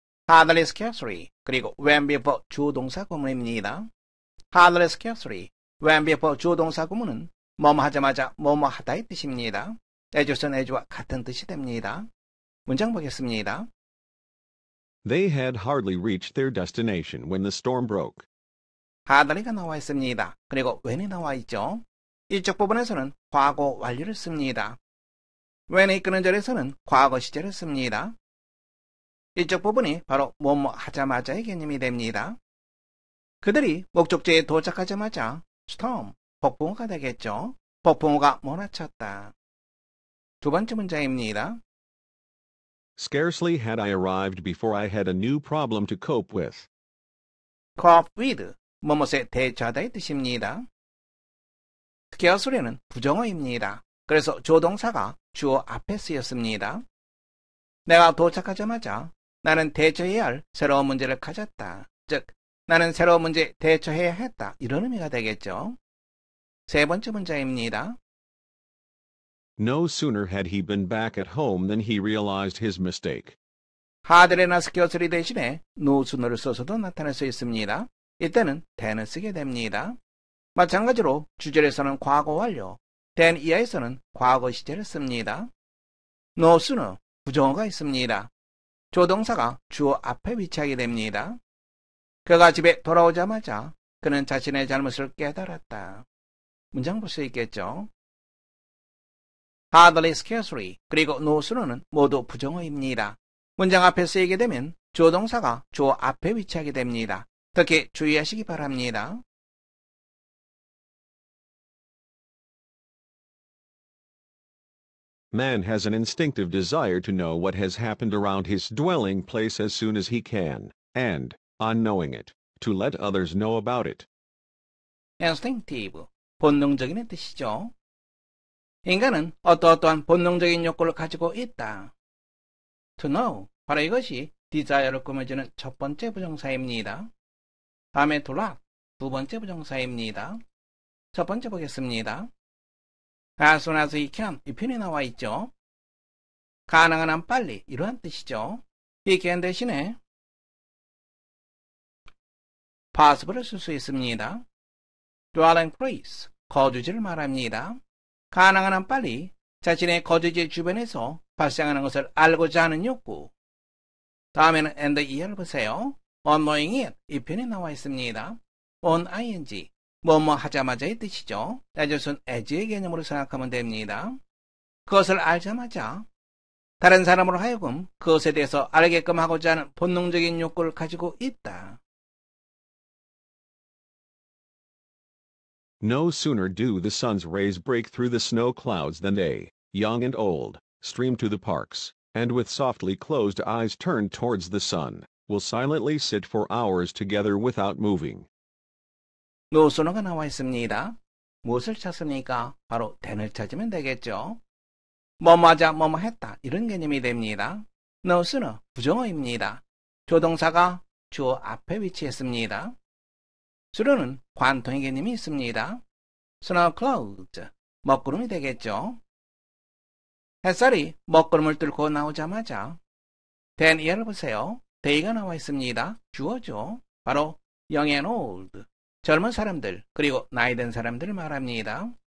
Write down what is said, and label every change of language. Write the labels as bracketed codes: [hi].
[en] Hardly scarcely, [ko] 그리고 [en] when before [ko] 주동사 구문입니다. [en] Hardly scarcely, when before [ko] 주동사 구문은 뭐뭐 하자마자 뭐뭐 하다의 뜻입니다. as as와 같은 뜻이 됩니다. 문장 보겠습니다. [en] They had hardly reached their destination when the storm broke. [ko] hardly가 나와 있습니다. 그리고 when이 나와 있죠. 이쪽 부분에서는 과거 완료를 씁니다. when이 이끄는 절에서는 과거 시제를 씁니다. 이쪽 부분이 바로 뭐뭐 하자마자의 개념이 됩니다. 그들이 목적지에 도착하자마자 storm, 폭풍우가 되겠죠. 폭풍우가 몰아쳤다. 두 번째 문장입니다. [en] Scarcely had I arrived before I had a new problem to cope with. cope with, [ko] 뭐뭇에 대처하다의 뜻입니다. scarcely는 부정어입니다. 그래서 조동사가 주어 앞에 쓰였습니다. 내가 도착하자마자 나는 대처해야 할 새로운 문제를 가졌다. 즉, 나는 새로운 문제에 대처해야 했다. 이런 의미가 되겠죠. 세 번째 문장입니다. [en] No sooner had he been back at home than he realized his mistake. [ko] hardly나 scarcely 대신에 no sooner를 써서도 나타낼 수 있습니다. 이때는 then을 쓰게 됩니다. 마찬가지로 주절에서는 과거 완료, then 이하에서는 과거 시제를 씁니다. no sooner, 부정어가 있습니다. 조동사가 주어 앞에 위치하게 됩니다. 그가 집에 돌아오자마자 그는 자신의 잘못을 깨달았다. 문장 볼 수 있겠죠. hardly, scarcely, 그리고 [en] no sooner [ko] 는 모두 부정어입니다. 문장 앞에 쓰이게 되면 조동사가 주어 앞에 위치하게 됩니다. 특히 주의하시기 바랍니다. [en] Man has an instinctive desire to know what has happened around his dwelling place as soon as he can, and, on knowing it, to let others know about it. [ko] instinctive, 본능적인 뜻이죠. 인간은 어떠한 본능적인 욕구를 가지고 있다. [en] to know, [ko] 바로 이것이 desire를 꾸며주는 첫 번째 부정사입니다. 다음에 [en] to let, [ko] 두 번째 부정사입니다. 첫 번째 보겠습니다. [en] as soon as he can, [ko] 이 표현이 나와 있죠. 가능한 한 빨리, 이러한 뜻이죠. 이 can 대신에 possible을 쓸 수 있습니다. dwelling place, 거주지를 말합니다. 가능한 한 빨리 자신의 거주지 주변에서 발생하는 것을 알고자 하는 욕구. 다음에는 and 이하를 보세요. [en] on knowing it, [ko] 이 표현이 나와 있습니다. [en] on ing, [ko] 뭐뭐 하자마자의 뜻이죠. as as의 개념으로 생각하면 됩니다. 그것을 알자마자 다른 사람으로 하여금 그것에 대해서 알게끔 하고자 하는 본능적인 욕구를 가지고 있다. [en] No sooner do the sun's rays break through the snow clouds than they, young and old, stream to the parks, and with softly closed eyes turned towards the sun, will silently sit for hours together without moving. [ko] 노소너가 나와 있습니다. 무엇을 찾습니까? 바로 then을 찾으면 되겠죠. 뭐뭐하자 뭐뭐 했다 이런 개념이 됩니다. no sooner 부정어입니다. 조동사가 주어 앞에 위치했습니다. sooner는 관통의 개념이 있습니다. [en] sooner clouds [ko] 먹구름이 되겠죠. 햇살이 먹구름을 뚫고 나오자마자 then 예를 보세요. day가 나와 있습니다. 주어죠. 바로 [en] young and old [ko] 젊은 사람들 그리고 나이 든 사람들을 말합니다.